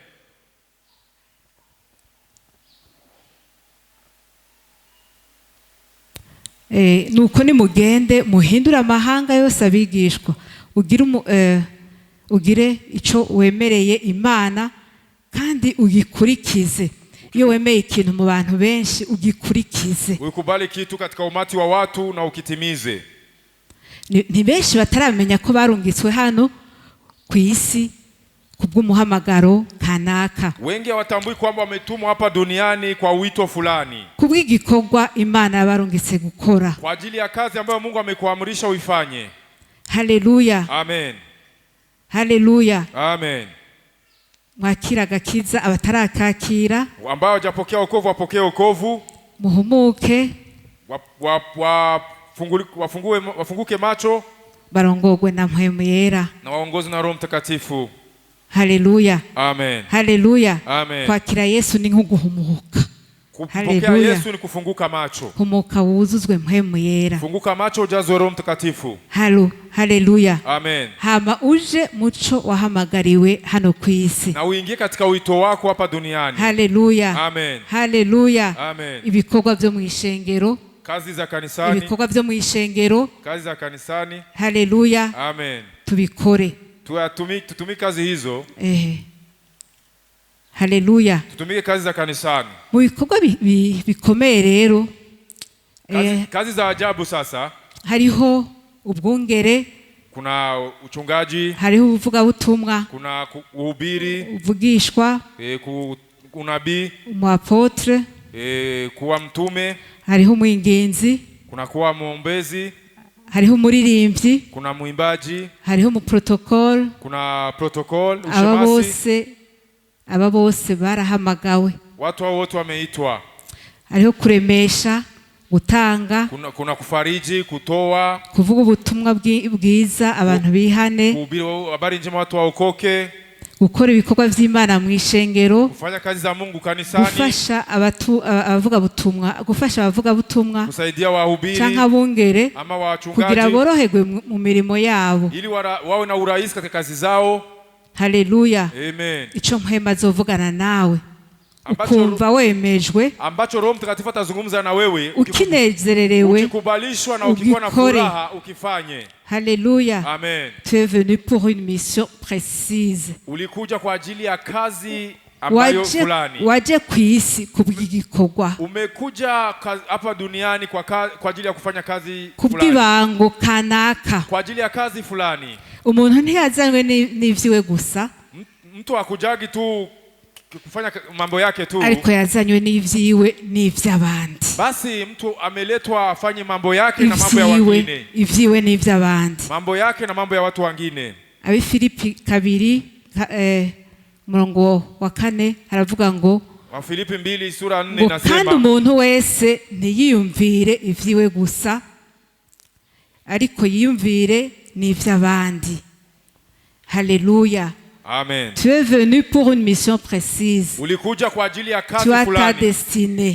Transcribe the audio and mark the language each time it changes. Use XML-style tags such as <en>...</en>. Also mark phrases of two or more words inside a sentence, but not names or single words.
<rn>Nuko ni mugende muhindura amahanga yose abigishwa, ugire ico wemereye Imana kandi ugikurikize. Iyo wemeye ikintu mu bantu benshi ugikurikize,</rn> <sw>ukubali kitu katika umati wa watu na ukitimize.</sw> <rn>Ni benshi bataramenya ko barungitswe hano ku isi kubw'umuhamagaro kanaka.</rn> <sw>Wengi hawatambui kwamba wametumwa hapa duniani kwa wito fulani,</sw> <rn>kubw'igikorwa Imana yabarungitse gukora,</rn> <sw>kwa ajili ya kazi ambayo Mungu amekuamrisha uifanye. Haleluya. Amen. Haleluya. Amen.</sw> <rn>Mwakira gakiza, abatarakakira</rn> <sw>ambao hawajapokea wokovu wapokee wokovu,</sw> <rn>muhumuke,</rn> <sw>wafunguke macho,</sw> <rn>barongogwe na Mpwemu Yera,</rn> <sw>na waongozi na Roho Mtakatifu. Haleluya. Amen. Haleluya. Amen.</sw> <rn>Kwakira Yesu ni nko guhumuka.</rn> <sw>Kupokea Yesu ni kufunguka macho.</sw> <rn>Humuka wuzuzwe Mpwemu Yera.</rn> <sw>Funguka macho ujazwe Roho Mtakatifu. Haleluya. Amen.</sw> <rn>Hama uje muco wahamagariwe hano ku isi,</rn> <sw>na uingie katika wito wako hapa duniani. Haleluya. Amen. Haleluya. Amen.</sw> <rn>Ibikorwa byo mu ishengero,</rn> <sw>kazi za kanisani,</sw> <rn>ibikorwa byo mu ishengero,</rn> <sw>kazi za kanisani. Haleluya. Amen.</sw> <rn>Tubikore.</rn> <sw>tutumike kazi hizo. Haleluya. Tutumike kazi za kanisani.</sw> <rn>Mu bikorwa bikomeye rero,</rn> <sw>kazi za ajabu sasa.</sw> <rn>Hariho ubwungere,</rn> <sw>kuna uchungaji,</sw> <rn>hariho ubuvugabutumwa,</rn> <sw>kuna uhubiri,</sw> <rn>uvugishwa,</rn> <sw>unabii,</sw> <rn>umuapotre,</rn> <sw>kuwa mtume,</sw> <rn>hariho umwinginzi,</rn> <sw>kuna kuwa muombezi,</sw> <rn>hariho umuririmbyi,</rn> <sw>kuna muimbaji,</sw> <rn>hariho umuprotokol,</rn> <sw>kuna protokol, ushemasi.</sw> <rn>Aba bose barahamagawe.</rn> <sw>Watu hao wote wameitwa.</sw> <rn>Hariho kuremesha, gutanga,</rn> <sw>kuna kufariji, kutoa,</sw> <rn>kuvuga ubutumwa bwiza abantu bihane,</rn> <sw>kuhubiri habari njema watu waokoke,</sw> <rn>gukora ibikorwa by'Imana mu ishengero,</rn> <sw>kufanya kazi za Mungu kanisani,</sw> <rn>gufasha abavuga butumwa,</rn> <sw>kusaidia wahubiri</sw> <rn>canka bungere</rn> <sw>ama wachungaji</sw> <rn>kugira boroherwe mu mirimo yabo,</rn> <sw>ili wawe na urahisi katika kazi zao. Haleluya. Amen.</sw> <rn>Ico mpema azovugana nawe ukumva wemejwe,</rn> <sw>ambacho Roho Mtakatifu atazungumza na wewe,</sw> <rn>ukinezererewe,</rn> <sw>ukikubalishwa na ukikuwa na furaha ukifanye. Haleluya. Amen.</sw> <fr>Tu es venu pour une mission précise.</fr> <sw>Ulikuja kwa ajili ya kazi ambayo fulani.</sw> <rn>Waje kwisi kubw'igikorwa.</rn> <sw>Umekuja hapa duniani kwa ajili ya kufanya kazi fulani.</sw> <rn>Kubw'ibango kanaka.</rn> <sw>Kwa ajili ya kazi fulani.</sw> <rn>Umuntu ntiyazanywe n'ivyiwe gusa.</rn> <sw>Mtu akujagi tu kufanya mambo yake tu,</sw> <rn>ariko yazanywe n'ivyiwe n'ivy'abandi.</rn> <sw>Basi mtu ameletwa afanye mambo yake na mambo ya wengine.</sw> <rn>Ivyiwe n'ivy'abandi.</rn> <sw>Mambo yake na mambo ya watu wengine.</sw> <rn>Abi Filipi 2 murongo wa 4 haravuga ngo,</rn> <sw>wa Filipi 2 sura 4 nasema,</sw> <rn>kandi umuntu wese ntiyiyumvire ivyiwe gusa, ariko yiyumvire n'ivy'abandi. Haleluya. Amen.</rn> <fr>Tu es venu pour une mission précise.</fr> <sw>Ulikuja kwa ajili ya kazi fulani.</sw> <fr>Tu as ta destinée.</fr>